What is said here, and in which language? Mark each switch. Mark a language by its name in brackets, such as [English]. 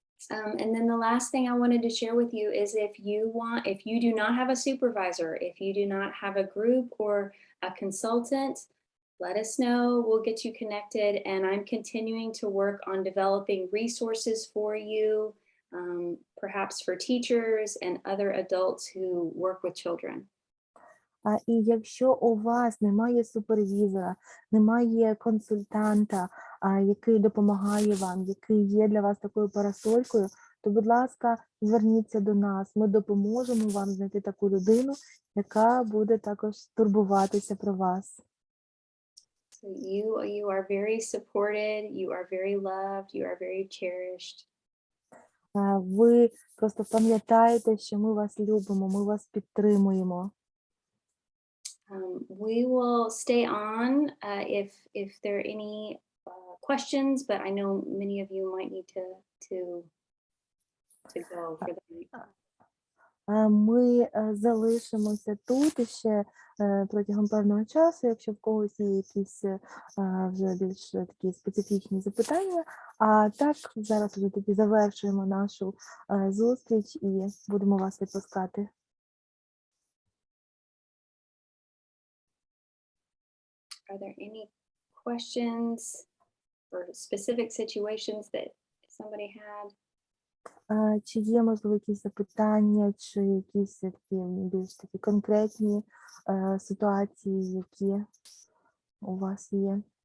[English] And then the last thing I wanted to share with you is if you do not have a supervisor, if you do not have a group or a consultant, let us know. We'll get you connected. And I'm continuing to work on developing resources for you, perhaps for teachers and other adults who work with children. [Ukrainian] І якщо у вас немає супервізора, немає консультанта, який допомагає вам, який є для вас такою парасолькою, то, будь ласка, зверніться до нас. Ми допоможемо вам знайти таку людину, яка буде також турбуватися про вас. [English] So you are very supported, you are very loved, you are very cherished. [Ukrainian] Ви просто пам'ятаєте, що ми вас любимо, ми вас підтримуємо. [English] We will stay on if there are any questions, but I know many of you might need to go for the night. [Ukrainian] Ми залишимося тут ще протягом певного часу, якщо в когось є якісь вже більш такі специфічні запитання. А так, зараз вже тоді завершуємо нашу зустріч і будемо вас відпускати. [English] Are there any questions or specific situations that somebody had? [Ukrainian] Чи є, можливо, якісь запитання, чи якісь такі більш такі конкретні ситуації, які у вас є?